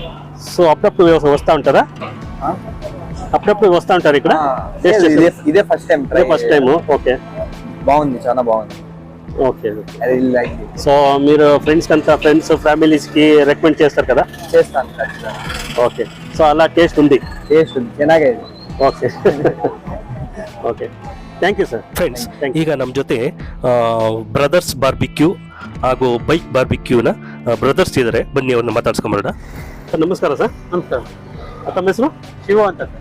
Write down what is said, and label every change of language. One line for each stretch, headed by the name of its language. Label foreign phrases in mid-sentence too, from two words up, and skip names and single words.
Telugu: సో అప్పుడప్పుడు వస్తూ ఉంటారా? అప్పుడప్పుడు వస్తూ ఉంటారు ఇక్కడ?
English: ఇదే first time. first time. okay,
Telugu: బాగుంది, చాలా బాగుంది. ఓకే. లైక్ సో మీరు ఫ్రెండ్స్ అంతా,
English: friends families
Telugu: కి రికమెండ్ చేస్తారు కదా? చేస్తాను. ఓకే, సో అలా టేస్ట్ ఉంది. ಟೇಸ್ಟ್ ఉంది,
Kannada: ಚೆನ್ನಾಗಿದೆ.
English: okay. okay, thank you sir.
Kannada: ಫ್ರೆಂಡ್ಸ್, ಈಗ ನಮ್ಮ ಜೊತೆ ಬ್ರದರ್ಸ್ ಬಾರ್ಬಿಕ್ಯೂ ಹಾಗೂ ಬೈಕ್ ಬಾರ್ಬಿಕ್ಯೂನ ಬ್ರದರ್ಸ್ ಇದ್ದಾರೆ. ಬನ್ನಿ ಅವ್ರನ್ನ ಮಾತಾಡ್ಸ್ಕೊಂಬರೋಣ. ಸರ್ ನಮಸ್ಕಾರ ಸರ್. ನಮಸ್ಕಾರ. ತಮ್ಮ ಹೆಸರು? ಶಿವ ಅಂತ ಸರ್.